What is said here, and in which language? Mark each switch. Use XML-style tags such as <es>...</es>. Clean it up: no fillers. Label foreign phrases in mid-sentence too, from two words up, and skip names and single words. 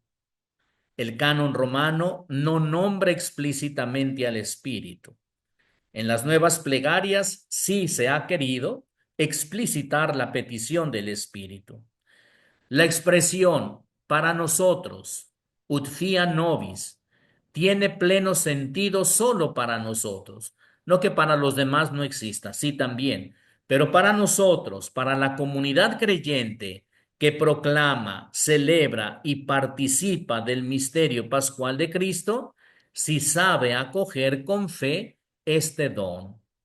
<es>El canon romano no nombra explícitamente al Espíritu. En las nuevas plegarias sí se ha querido explicitar la petición del Espíritu. La expresión para nosotros,</es> <la>ut fiat nobis,</la> <es>tiene pleno sentido solo para nosotros, no que para los demás no exista, sí también, pero para nosotros, para la comunidad creyente que proclama, celebra y participa del misterio pascual de Cristo, sí sabe acoger con fe este don.</es>